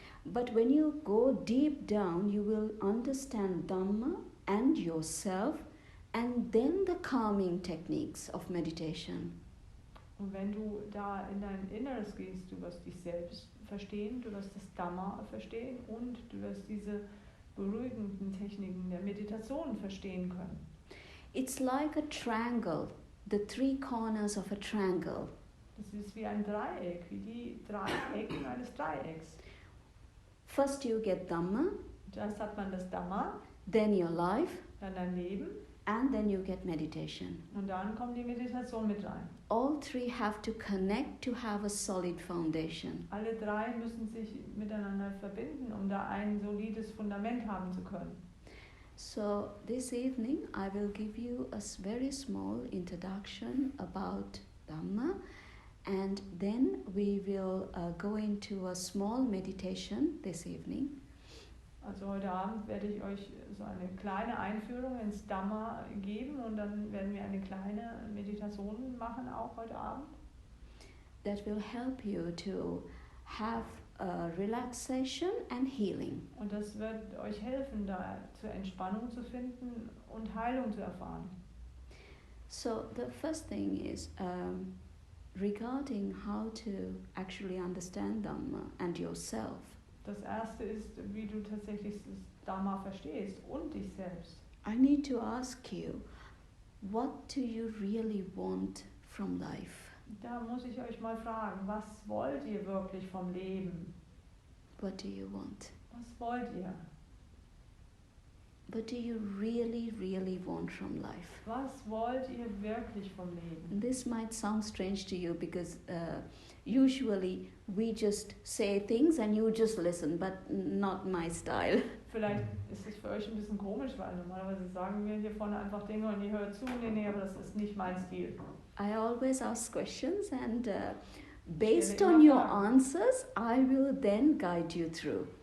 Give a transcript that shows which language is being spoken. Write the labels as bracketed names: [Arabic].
[English] But when you go deep down, you will understand Dhamma and yourself, and then the calming techniques of meditation. [German] Und wenn du da in dein Inneres gehst, du wirst dich selbst verstehen, du wirst das Dhamma verstehen und du wirst diese beruhigenden Techniken der Meditation verstehen können. [English] It's like a triangle, the three corners of a triangle. [German] Das ist wie ein Dreieck, wie die drei Ecken eines Dreiecks. [English] First you get Dhamma, [German] Zuerst hat man das Dhamma, [English] then your life, [German] dann dein Leben [English] and then you get meditation. [German] und dann kommt die Meditation mit rein. [English] All three have to connect to have a solid foundation. [German] Alle drei müssen sich miteinander verbinden, um da ein solides Fundament haben zu können. [English] So this evening I will give you a very small introduction about Dhamma, and then we will go into a small meditation this evening. [German] Also heute Abend werde ich euch so eine kleine Einführung ins Dhamma geben und dann werden wir eine kleine Meditation machen, auch heute Abend. [English] That will help you to have relaxation and healing. [German] Und das wird euch helfen, da zur Entspannung zu finden und Heilung zu erfahren. [English] So the first thing is regarding how to actually understand Dhamma and yourself. [German] Das erste ist, wie du tatsächlich das Dharma verstehst und dich selbst. [English] I need to ask you, what do you really want from life? [German] Da muss ich euch mal fragen, was wollt ihr wirklich vom Leben? [English] What do you want? [German] Was wollt ihr? [English] What do you really, really want from life? [German] Was wollt ihr wirklich vom Leben? [English] This might sound strange to you because usually we just say things and you just listen, but not my style. [German] Vielleicht ist es für euch ein bisschen komisch, weil normalerweise sagen wir hier vorne einfach Dinge und ihr hört zu. Nee, aber das ist nicht mein Stil. [English] I always ask questions and based on your answers, I will then guide you through.